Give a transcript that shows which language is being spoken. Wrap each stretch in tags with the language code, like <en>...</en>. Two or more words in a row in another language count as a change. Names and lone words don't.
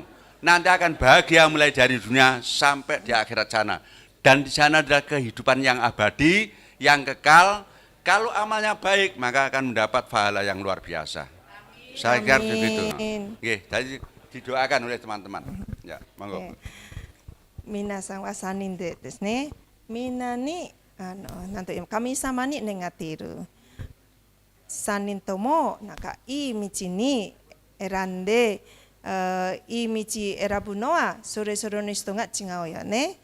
<id>Nanti akan bahagia mulai dari dunia sampai di akhirat sana. Dan di sana adalah kehidupan yang abadi, yang kekal. Kalau amalnya baik, maka akan mendapat pahala yang luar biasa. Saya kira begitu. Oke, tadi didoakan oleh teman-teman. Ya, monggo.</id> <ja>皆さんは3人でですね、みんなになんという神様に願っている。3人ともなんかいい道に選んで、いい道選ぶのはそれぞれの人が違うよね。</ja>